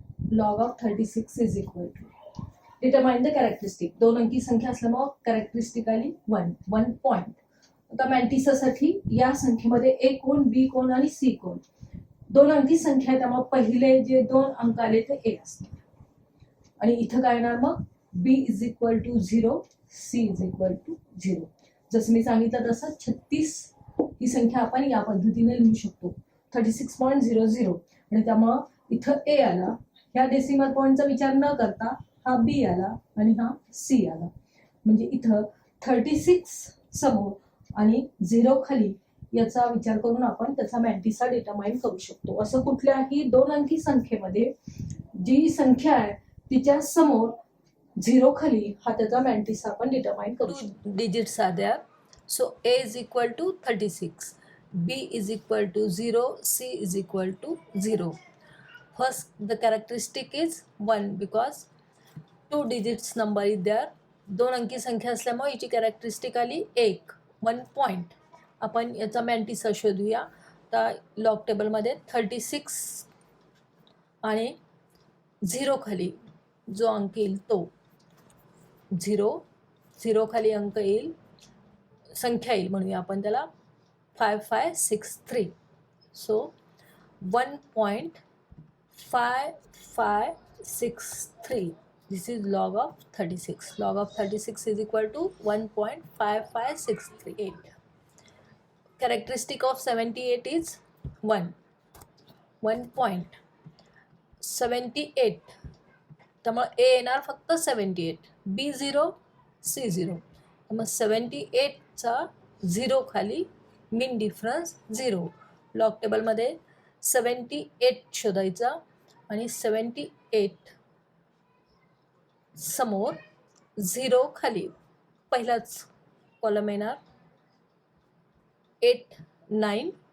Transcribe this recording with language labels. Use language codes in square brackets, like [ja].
[en] Log of 36 is equal to, determine the characteristic. [mr] 2 अंकी संख्या असल्यामुळे कॅरेक्टरिस्टिकली 1 पॉइंट. आता मॅन्टिसासाठी या संख्येमध्ये ए कोण, बी कोण आणि सी कोण 2 अंकी संख्या आहे, त्यामुळे पहिले जे 2 अंक आले ते ए असणार. आणि इथं काय येणार मग [en] B is equal to 0, [mr] C is equal to 0. जसं मी सांगितलं तसं 36 ही संख्या आपण या पद्धतीने लिहू शकतो 36.00. आणि त्यामुळं इथं ए आला, ह्या डेसिमल पॉईंटचा विचार न करता हा बी आला आणि हा सी आला. म्हणजे इथं 36 समोर आणि 0 खाली याचा विचार करून आपण त्याचा मॅन्टिसा डिटरमाइन करू शकतो. असं कुठल्याही 2 अंकी संख्येमध्ये जी संख्या आहे तिच्या समोर 0 खाली हा त्याचा मॅन्टिसा आपण डिटरमाइन करू शकतो. [en] 2 digits are there. So A is equal to 36, B is equal to 0, C is equal to 0. First, the characteristic is 1 because 2 digits number is there. [mr] 2 अंकी संख्या असल्यामुळे याची कॅरेक्टरिस्टिक आली 1 पॉईंट. आपण याचा मॅन्टिसा शोधूया. तर लॉग टेबलमध्ये 36 आणि 0 खाली जो अंक येईल तो 0 खाली अंक येईल, संख्या येईल म्हणूया आपण त्याला 5563. So 1.5563. [en] This is log of 36. Log of 36 is equal to 1.5568. Characteristic of 78 is 1 point. [mr] 78 त्यामुळे ए येणार फक्त 78, बी 0, सी 0. मग 78चा 0 खाली मीन डिफरन्स 0. लॉग टेबलमध्ये 78 शोधायचा आणि 78 समोर 0 खाली पहिलाच कॉलम येणार 8921.